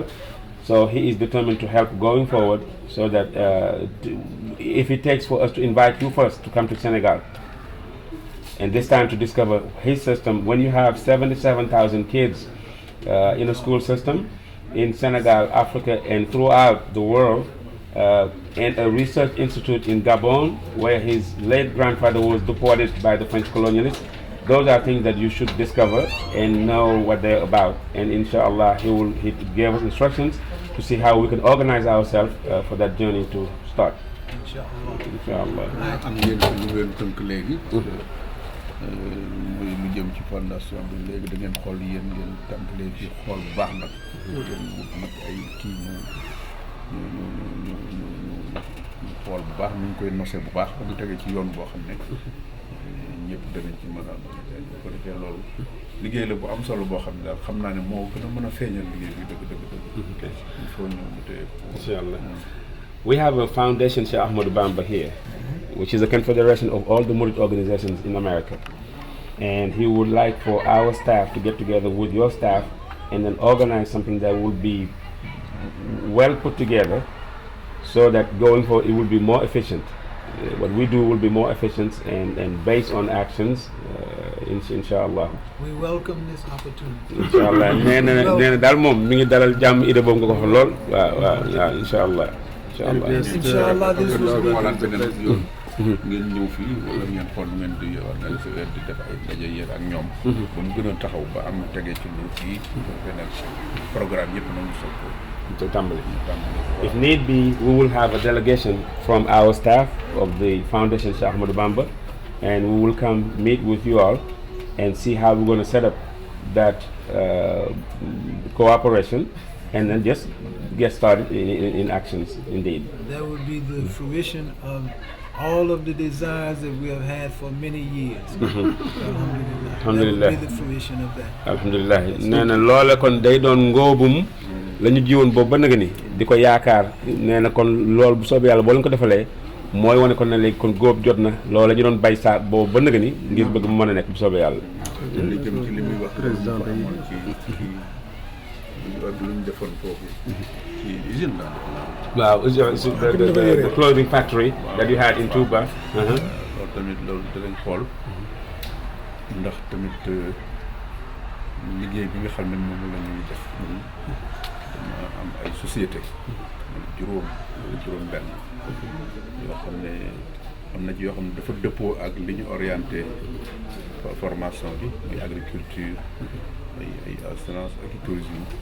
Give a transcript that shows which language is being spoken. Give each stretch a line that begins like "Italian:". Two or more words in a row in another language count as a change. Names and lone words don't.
English: So he is determined to help going forward, so that if it takes for us to invite you first to come to Senegal, and this time to discover his system, when you have 77,000 kids in a school system in Senegal, Africa, and throughout the world, and a research institute in Gabon, where his late grandfather was deported by the French colonialists. Those are things that you should discover and know what they're about. And inshallah, he gave us instructions to see how we can organize ourselves for that journey to start. Inshallah.
Wolof: am ngeen ci lu leen tënk léegi. muy lu jëm ci fondation bi léegi da ngeen xool yéen ngeen tàmbalee ci xool bu baax nag. ngeen wut nag ay kii ñu xool bu baax ñu koy nosé bu baax ba mu tege ci yoon boo xam ne ñëpp danañ ci mën a bu ko defee loolu liggéey la bu am solo boo xam ne daal xam naa ne moo gën a mën a feeñal liggéey bi dëgg.
French: il faut
Wolof: ñu mu téye ko. Inshallah.
English: We have a foundation, Sheikh Ahmadou Bamba, here, which is a confederation of all the Murid organizations in America. And he would like for our staff to get together with your staff and then organize something that will be well put together, so that going forward it will be more efficient. What we do will be more efficient and based on actions, inshallah. We welcome this opportunity. Inshallah.
Wolof: nee na daal moom mi ngi dalal jàmm idée boobu nga ko wax lool. waaw inshallah.
English: Inshallah this will be
Wolof: xoolaat beneen yoon. ngeen ñëw fii wala ngeen xool ngeen di organiser di def ay daje yéen ak ñoom. ba mu gën a taxaw ba am tege ci lu fii beneen programme yëpp nañu soog ko.
English: If need be, we will have a delegation from our staff of the Foundation Sheikh Ahmadou Bamba, and we will come meet with you all and see how we're going to set up that cooperation, and then just get started in actions, indeed. That would be the fruition of all of the desires that we have had for many years. Alhamdulillah. That would be the fruition of that. Alhamdulillah.
Wolof: nee na loola kon day doon ngóobum la ñu jiwoon boobu ba nag ni di ko yaakaar, nee na kon loolu bu soobee yàlla boo leen ko defalee mooy wane kon ne léegi kon góob jot na loola ñu doon bay saa boobu ba nag ni ngir bëgg mu mën a nekk bu soobee yàlla. li jëm ci li muy wax président bi amoon ci lu ñu defoon foofu ci usine la.
English: waaw the clothing factory that you had in Touba.
Wolof: loolu tamit loolu danañ xool ndax tamit liggéey bi nga xam ne moom la ñuy def dama am ay société juróom benn yoo xam ne am na ci yoo xam ne dafa dëppoo ak li ñu orienté formation bi muy agriculture ay assurance ak tourisme